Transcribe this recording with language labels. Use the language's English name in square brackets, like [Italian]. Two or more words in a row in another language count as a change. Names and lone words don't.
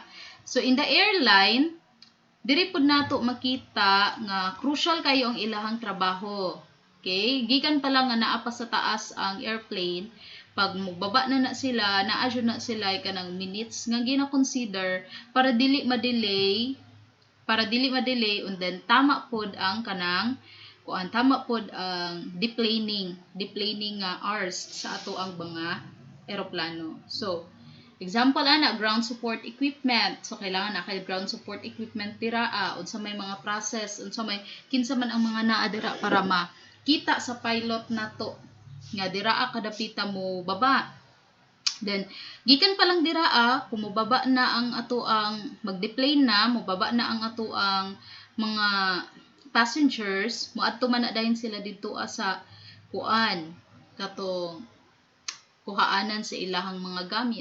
[English] So in the airline, [Cebuano] diri pud nato makita nga crucial kayo ang ilahang trabaho. Okay? Gikan pa lang nga naa pa sa taas ang airplane, pag magbaba na sila, naa-adjud na sila kanang minutes nga gina-consider para dili ma-delay, [English] and then [Cebuano] tama pod ang kanang tama pod ang deplaning hours sa ato ang mga eroplano. So, example ana, [English] ground support equipment. [Cebuano] So, kailangan na kay [English] ground support equipment [Cebuano] dira, unsa may mga process, unsa may kinsa man ang mga naa dira para makita sa pilot nato nga dira kadapita mo baba. Then, gikan pa lang dira kung mobaba na ang ato ang mag-deplane na, mobaba na ang ato ang mga passengers, moadto man na dayon sila dito sa katong kuhaanan sa ilahang mga gamit.